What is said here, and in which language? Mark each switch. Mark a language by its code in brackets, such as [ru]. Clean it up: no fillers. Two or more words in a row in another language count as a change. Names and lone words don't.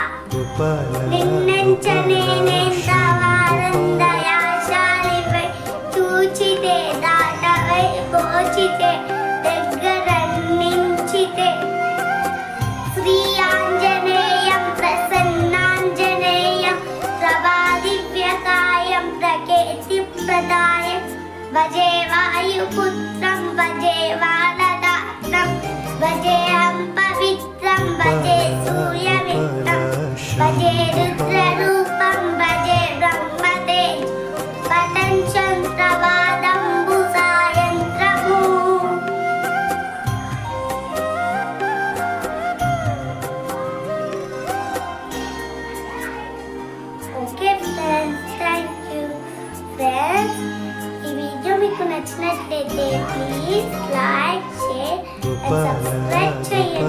[te] నిన్నెంచనేనేంత వారందయాశాలిపై చూచితే దాటవై పోచితే దగ్గరన్నించితే శ్రీ [sa] ఆంజనేయం ప్రసన్నాంజనేయం ప్రభాదివ్యకాయం ప్రకేతి ప్రదాయం भजे वायुपुत्रं भजे वानदात्रं भजेऽहं पवित्रं भजे सूर्यमित्रं भजे रुद्ररूपं भजे ब्रह्मतेज [en] वदञ्चन्द्रपातम्बुसायन्त्रमो Okay friends, thank you friends. [te] మీకు నచ్చినట్లయితే [en] please like share and subscribe [te] చేయండి.